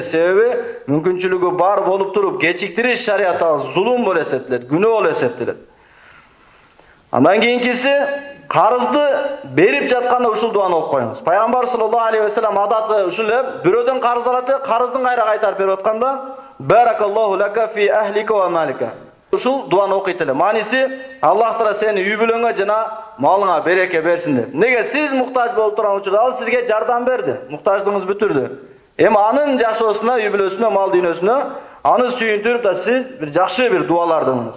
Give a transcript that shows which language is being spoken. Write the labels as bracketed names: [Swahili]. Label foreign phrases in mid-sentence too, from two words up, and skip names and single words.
[Kyrgyz] Себеби мүмкүнчүлүгү бар болуп туруп кечиктириш шариятта зулум болуп эсептелет, күнөө болуп эсептелет. Андан кийинкиси, карызды берип жатканда ушул дуаны окуп коюңуз. Пайгамбар [Arabic] صلى الله عليه وسلم [Kyrgyz] адаты ушул эле, бирөөдөн карыз алат, карыздын кайра кайтарып берип атканда, [Arabic] بارك الله لك في أهلك ومالك. [Kyrgyz] Ушул дуаны окуйт эле. Мааниси, Аллах Таала сени үй бүлөңө жана малыңа береке берсин деп. Неге сиз муктаж болуп турган учурда ал сизге жардам берди, муктаждыгыңыз бүтүрдү. Эми анын жашоосуна, үй бүлөсүнө, мал дүйнөсүнө аны сүйүндүрүп да сиз бир жакшы бир дуалардыңыз.